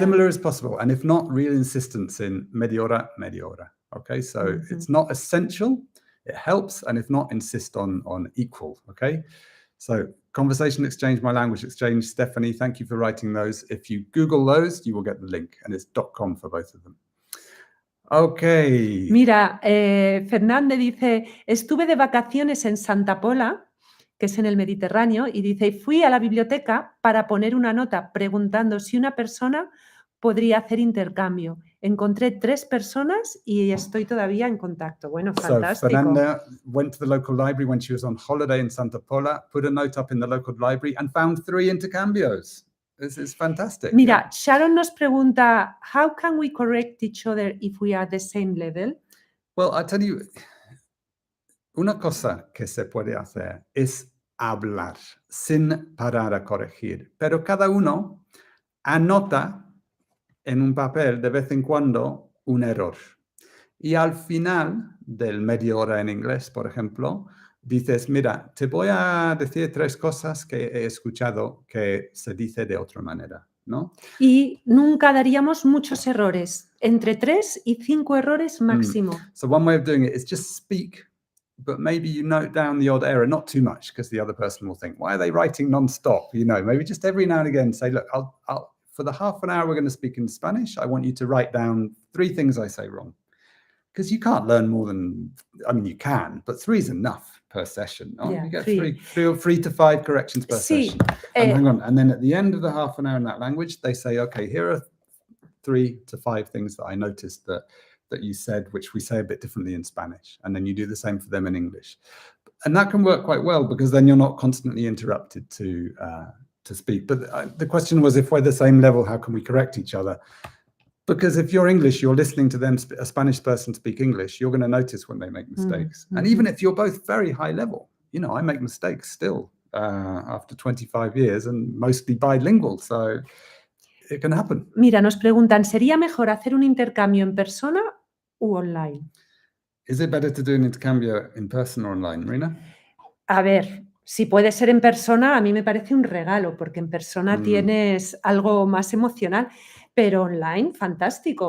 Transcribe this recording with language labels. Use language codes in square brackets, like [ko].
[en] similar as possible. And if not, real insistence in [es] media hora. [en] Okay, so it's not essential. It helps. And if not, insist on equal, okay? So conversation exchange, my language exchange. Stephanie, thank you for writing those. If you Google those, you will get the link. And it's .com for both of them. Okay. [es] Mira, Fernández dice, estuve de vacaciones en Santa Pola, que es en el Mediterráneo, y dice, fui a la biblioteca para poner una nota preguntando si una persona podría hacer intercambio. Encontré 3 personas y estoy todavía en contacto. Bueno, fantástico. [en] So Fernanda went to the local library when she was on holiday in Santa Pola, put a note up in the local library and found 3 intercambios. This is fantastic. [es] Mira, Sharon nos pregunta, [en] how can we correct each other if we are the same level? Well, I tell you, [es] una cosa que se puede hacer es hablar sin parar a corregir, pero cada uno anota en un papel de vez en cuando un error. Y al final del media hora en inglés, por ejemplo, dices, mira, te voy a decir 3 cosas que he escuchado que se dice de otra manera, ¿no? Y nunca daríamos muchos errores, entre 3 y 5 errores máximo. [en] So one way of doing it is just speak, but maybe you note down the odd error, not too much, because the other person will think, why are they writing non-stop? You know, maybe just every now and again say, look, I'll for the half an hour we're going to speak in Spanish, I want you to write down 3 things I say wrong. Because you can't learn more than, I mean, you can, but 3 is enough per session. No? Yeah, you get 3 to 5 corrections per [es] Sí, [en] session. And hang on, and then at the end of the half an hour in that language, they say, okay, here are 3 to 5 things that I noticed that you said, which we say a bit differently in Spanish. And then you do the same for them in English. And that can work quite well because then you're not constantly interrupted to speak. But the question was, if we're the same level, how can we correct each other? Because if you're English, you're listening to them, a Spanish person speak English, you're going to notice when they make mistakes. And even if you're both very high level, you know, I make mistakes still after 25 years and mostly bilingual. So it can happen. [es] Mira, nos preguntan, ¿sería mejor hacer un intercambio en persona u online? [en] Is it better to do an intercambio in person or online, Marina? [es] A ver, si puede ser en persona, a mí me parece un regalo, porque en persona tienes algo más emocional, pero online, fantástico.